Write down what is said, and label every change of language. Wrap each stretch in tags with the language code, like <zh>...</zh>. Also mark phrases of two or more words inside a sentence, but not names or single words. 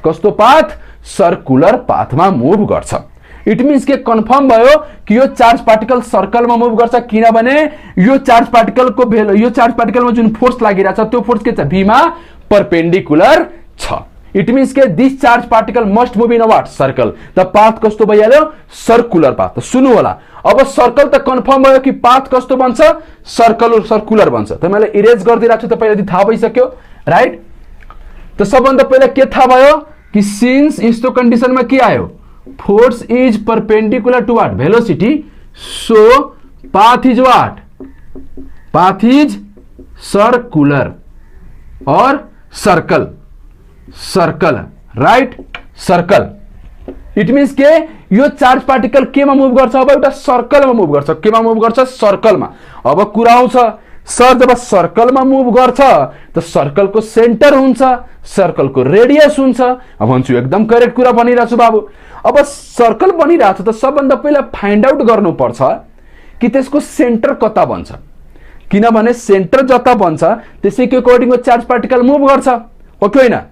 <ne>कस्तो पाथ</ne> <en>circular pathमा</en> <ne>मुभ गर्छ।</ne> <en>it means</en> <ne>के कन्फर्म भयो कि यो</ne> <en>charge particle</en> <ne>सर्कलमा मुभ गर्छ, किनभने यो</ne> <en>charge particleको</en> <ne>यो</ne> <en>charge particleमा</en> <ne>जुन फोर्स लागिरहेछ त्यो फोर्स के छ v मा परपेन्डिकुलर छ।</ne> <en>it means के this charge particle must move in a what circle। the path</en> <ne>कस्तो भइहाल्यो</ne> <en>circular path.</en> <ne>सुन्नु होला अब सर्कल त कन्फर्म भयो कि पाथ कस्तो बन्छ सर्कुलर बन्छ। त मैले इरेज गरिदिरहेको छु, तपाईलाई थाहा भइसक्यो राइट। त सबभन्दा पहिला के थाहा भयो कि सिन्स यस्तो कन्डिसनमा के आयो</ne> <en>force is perpendicular to what velocity, so path is what path is circular</en> <ne>और सर्कल राइट सर्कल।</ne> <en>it means</en> <ne>के यो</ne> <en>charge particle</en> <ne>केमा मुभ गर्छ अब एउटा सर्कलमा मुभ गर्छ। केमा मुभ गर्छ सर्कलमा। अब कुरा आउँछ सर जब सर्कलमा मुभ गर्छ त सर्कलको सेन्टर हुन्छ, सर्कलको रेडियस हुन्छ। अब भन्छु एकदम करेक्ट कुरा भनिरहेछु बाबु। अब सर्कल बनिरहेछ त सबभन्दा पहिला</ne> <en>find out</en> <ne>गर्नुपर्छ कि त्यसको सेन्टर कता बन्छ, किनभने सेन्टर जता बन्छ त्यसैको अकर्डिङ</ne> <en>charge particle</en> <ne>मुभ गर्छ हो कि होइन।</ne>